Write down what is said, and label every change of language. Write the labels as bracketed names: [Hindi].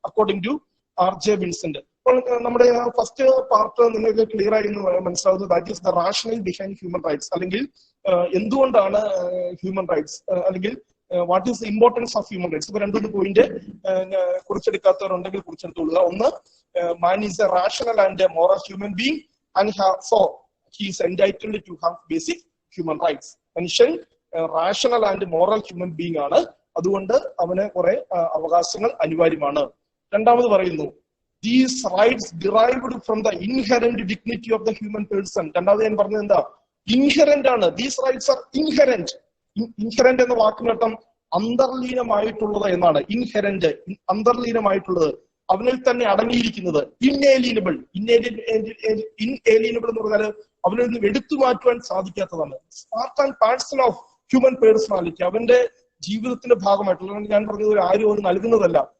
[Malayalam] According to R.J. Vincent. അപ്പോൾ നമ്മുടെ first part നിങ്ങൾക്ക് ക്ലിയർ ആയി മനസ്സിലാവുന്നത് [English] that is the rational behind human rights, [Malayalam] അല്ലെങ്കിൽ എന്തുകൊണ്ടാണ് ഹ്യൂമൻ റൈറ്റ്സ്, അല്ലെങ്കിൽ [English] What is the importance of human rights. [Malayalam] ഇപ്പൊ രണ്ടൊരു പോയിന്റ് കുറിച്ചെടുക്കാത്തവരുണ്ടെങ്കിൽ കുറിച്ചെടുത്തോളുക. [English] ഒന്ന്, man is a rational and a moral human being and so he is entitled to have basic human rights. [Malayalam] മനുഷ്യൻ [English] rational and moral human being [Malayalam] ആണ്, അതുകൊണ്ട് അവന് കുറെ അവകാശങ്ങൾ അനിവാര്യമാണ്. രണ്ടാമത് പറയുന്നു, [English] these rights derived from the inherent dignity of the human person. [Malayalam] രണ്ടാമത് ഞാൻ പറഞ്ഞത് എന്താ? ഇൻഹെറന്റ് ആണ്. [English] These rights are inherent. [Malayalam] Inherent എന്ന വാക്കിനർത്ഥം അന്തർലീനമായിട്ടുള്ളത് എന്നാണ്. ഇൻഹെറന്റ്, അന്തർലീനമായിട്ടുള്ളത്, അവനിൽ തന്നെ അടങ്ങിയിരിക്കുന്നത്. ഇൻഏലിയനബിൾ. ഇൻഏലിയനബിൾ എന്ന് പറഞ്ഞാൽ അവനിൽ നിന്ന് എടുത്തു മാറ്റുവാൻ സാധിക്കാത്തതാണ്. [English] part and parcel of human personality, [Malayalam] അവന്റെ ജീവിതത്തിന്റെ ഭാഗമായിട്ടുള്ള, ഞാൻ പറഞ്ഞത് ആരും അവന് നൽകുന്നതല്ല.